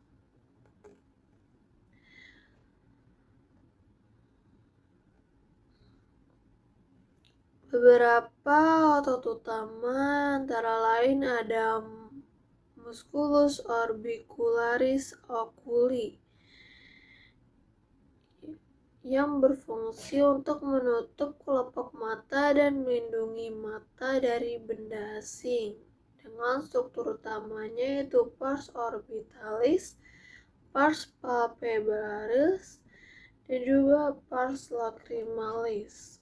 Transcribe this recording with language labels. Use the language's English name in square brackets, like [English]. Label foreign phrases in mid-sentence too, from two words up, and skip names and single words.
[Indonesian] Beberapa otot utama antara lain ada [Latin] musculus orbicularis oculi [Indonesian] yang berfungsi untuk menutup kelopak mata dan melindungi mata dari benda asing, dengan struktur utamanya yaitu [Latin] pars orbitalis, pars palpebralis, [Indonesian] dan juga [Latin] pars lacrimalis.